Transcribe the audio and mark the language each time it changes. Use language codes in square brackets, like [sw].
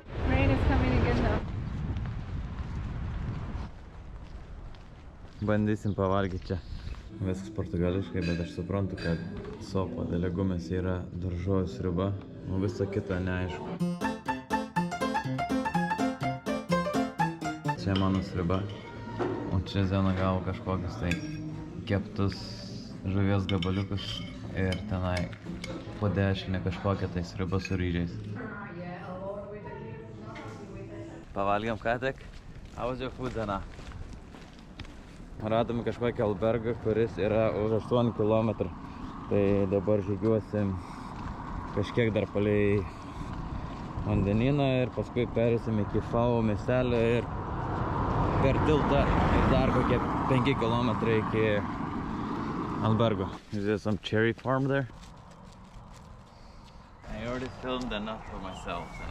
[en] Rain is coming again though. [lt] Bandysim pavalgyti čia. Viskas portugališkai, bet aš suprantu, kad sopa de legumes yra daržovių sriuba, o visa kita neaišku. Čia mano sriuba, o čia Zena gavo kažkokius tai keptus žuvies gabaliukus ir tenai po dešinę kažkokią tai sriubą su ryžiais. Pavalgiam ką tik. [en] How was your food, Zena? [lt] Radome kažkokį albergą, kuris yra už 8 km. Tai dabar žygiuosim kažkiek dar palei vandenyną ir paskui perėsim iki Fao miestelio ir per tiltą ir dar kokie 5 km iki albergo. [en] Is there some cherry farm there? I already filmed enough for myself.